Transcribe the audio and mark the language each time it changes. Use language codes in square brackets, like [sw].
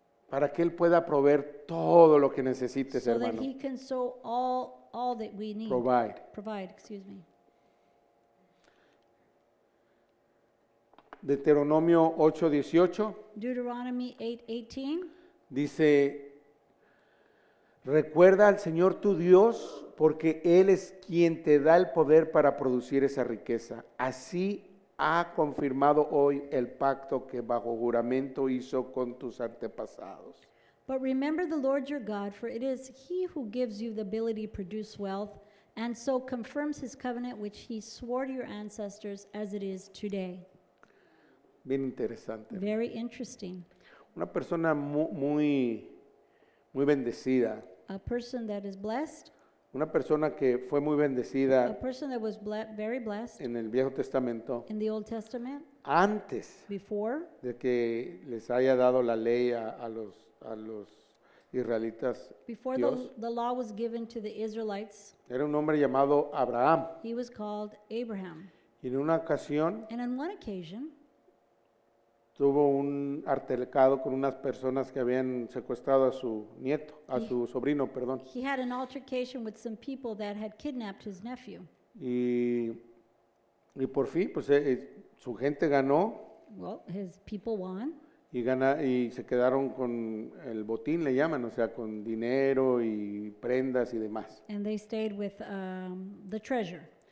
[es] Para que Él pueda proveer todo lo que necesites, [en] so that [es] hermano. [en] He can sow all that we need. Provide, excuse me. [es] Deuteronomio 8:18 [en] Deuteronomy 8:18. [es] dice, recuerda al Señor tu Dios, porque Él es quien te da el poder para producir esa riqueza. Así ha confirmado hoy el pacto que bajo juramento hizo con tus antepasados. [en] But remember the Lord your God, for it is He who gives you the ability to produce wealth, and so confirms His covenant which He swore to your ancestors as it is today. [es] Bien interesante. [en] Very interesting. [es] Una persona muy bendecida. [en] A person that is blessed, [es] Una persona que fue muy [en] a [es] bendecida [en] person that was very blessed [es] en el Viejo Testamento, [en] in the Old Testament, [es] antes [en] before [es] de que les haya dado la ley a los israelitas, [en] before [es] Dios, [en] the law was given to the Israelites, [es] era un hombre llamado Abraham. [en] he was called Abraham. [es] Y en una ocasión [en] And on one occasion, [es] tuvo un altercado con unas personas que habían secuestrado a su nieto, a su sobrino, perdón. [en] he had an altercation with some people that had kidnapped his nephew. [es] Y por fin, pues su gente ganó [en] Well, his people won. [es] y se quedaron con el botín, le llaman, o sea, con dinero y prendas y demás. [en] And they stayed with the treasure.